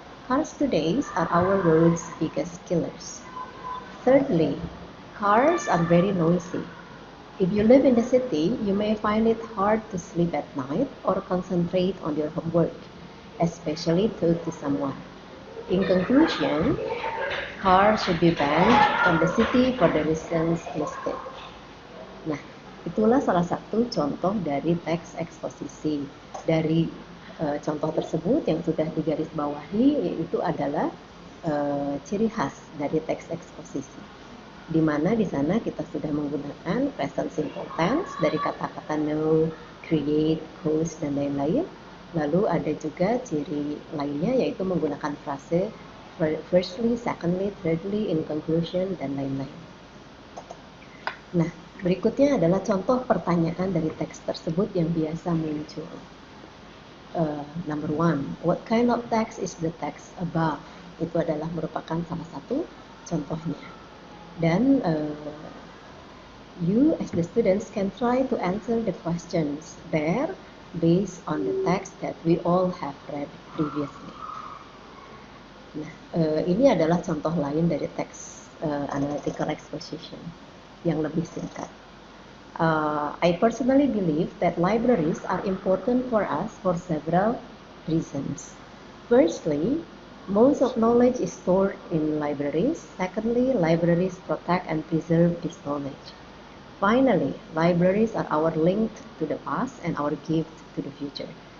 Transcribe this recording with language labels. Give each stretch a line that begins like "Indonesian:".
English: Cars today are our road's biggest killers. Thirdly, cars are very noisy. If you live in the city, you may find it hard to sleep at night or concentrate on your homework, especially talk to someone. In conclusion, cars should be banned from the city for the reasons listed.
Indonesian: Nah, itulah salah satu contoh dari teks eksposisi. Dari contoh tersebut yang sudah digarisbawahi, yaitu adalah ciri khas dari teks eksposisi, di mana di sana kita sudah menggunakan present simple tense dari kata-kata know, create, cause, dan lain-lain. Lalu ada juga ciri lainnya, yaitu menggunakan frase firstly, secondly, thirdly, in conclusion, dan lain-lain. Nah, berikutnya adalah contoh pertanyaan dari teks tersebut yang biasa muncul.
English: Number one, what kind of text is the text above?
Indonesian: Itu adalah merupakan salah satu contohnya.
English: Dan you as the students can try to answer the questions there based on the text that we all have read previously.
Indonesian: Nah, ini adalah contoh lain dari teks analytical exposition yang lebih singkat.
English: I personally believe that libraries are important for us for several reasons. Firstly, most of knowledge is stored in libraries. Secondly, libraries protect and preserve this knowledge. Finally, libraries are our link to the past and our gift to the future.